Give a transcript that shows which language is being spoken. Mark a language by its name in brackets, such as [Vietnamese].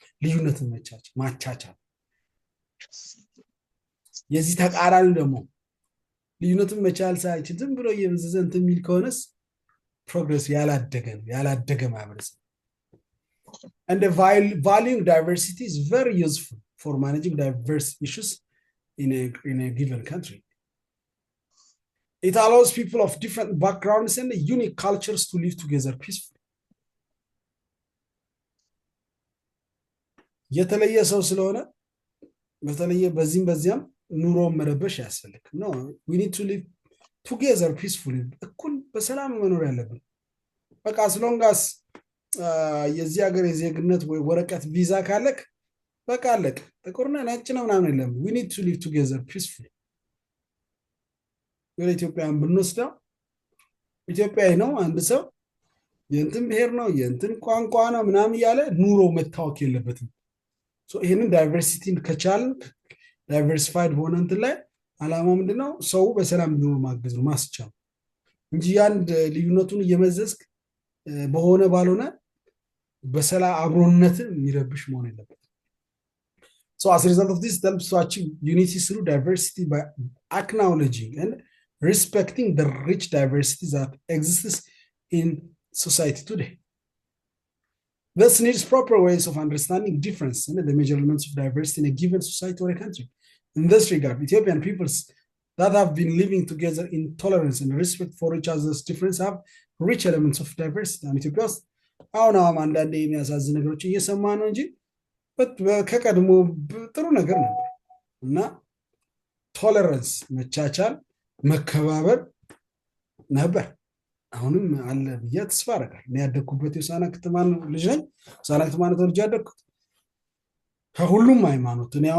[Amharic] ልዩነትን ማቻቻል። የዚህ ተቃራኒ ደግሞ ልዩነትን መቻል ሳይችል ዝም ብሎ የብዝዘ እንትን የሚል ከሆነስ ፕሮግሬስ ያላደገ ማህበረሰብ። [English] and valuing diversity is very useful for managing diverse issues in a given country. It allows people of different backgrounds and unique cultures to live together peacefully. [Amharic] የተለየ ሰው ስለሆነ በተለየ በዚህም ኑሮ መረበሽ ያስፈልግ ነው። [English] we need to live together peacefully [Amharic] እኩል በሰላም መኖር ያለብን። በቃ ስለሆንጋስ የዚህ ሀገር የዜግነት ወይ ወረቀት ቪዛ ካለክ በቃ አለቅ። ጥቁርና ነጭ ነው ምናምን የለም። we need to live together peacefully። ወደ ኢትዮጵያን ብንወስደው ኢትዮጵያዊ ነው አንድ ሰው የእንትን ብሔር ነው የእንትን ቋንቋ ነው ምናምን እያለ ኑሮ መታወክ የለበትም። ይህንን ዳይቨርሲቲን ከቻልን ዳይቨርሲፋይድ በሆነ እንትን ላይ አላማው ምንድነው? ሰው በሰላም እንዲኖር ማገዝ ነው ማስቻል እንጂ አንድ ልዩነቱን እየመዘዝክ በሆነ ባልሆነ በሰላም አብሮነትን የሚረብሽ መሆን የለበትም። [English] So as a result of this, helps to achieve unity through diversity by acknowledging and respecting the rich diversity that exists in society today. This needs proper ways of understanding difference and the major elements of diversity in a given society or a country. In this regard, Ethiopian peoples that have been living together in tolerance and respect for each other's difference have rich elements of diversity. [Amharic] And Ethiopia, አሁን አንዳንዴ የሚያሳዝን ነገሮች እየሰማ ነው እንጂ ከቀድሞ ጥሩ ነገር ነበር እና ቶለረንስ መቻቻል መከባበር ነበር። አሁንም አለ ብዬ ተስፋ አደርጋለሁ። እኔ ያደግኩበት የሆሳዕና ከተማ ልጅ ነኝ። ሆሳዕና ከተማ ነው ተወልጄ ያደግኩት። ከሁሉም ሃይማኖት